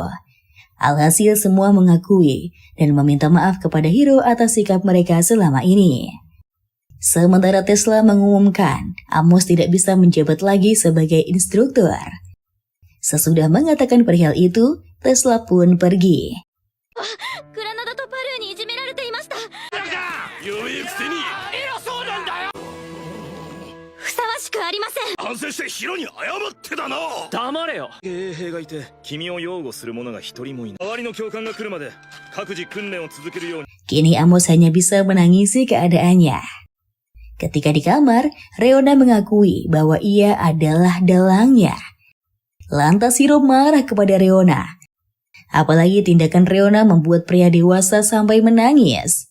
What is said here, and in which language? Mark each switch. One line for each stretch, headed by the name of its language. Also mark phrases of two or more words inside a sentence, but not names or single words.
Indonesian: Alhasil semua mengakui dan meminta maaf kepada Hiro atas sikap mereka selama ini. Sementara Tesla mengumumkan Amos tidak bisa menjabat lagi sebagai instruktur. Sesudah mengatakan perihal itu, Tesla pun pergi.
Japanese: グラナダとパルーにいじめられていました。弱いくせに偉そうなんだよ。ふさわしくありません。反省してヒロに謝ってだな。黙れよ。衛兵がいて君を擁護する者が一人もいない。周りの教官が来るまで各自訓練を続けるように。
Indonesian: Kini Amos hanya bisa menangisi keadaannya. Ketika di kamar, Reona mengakui bahwa ia adalah dalangnya. Lantas Hiro marah kepada Reona. Apalagi tindakan Reona membuat pria dewasa sampai menangis.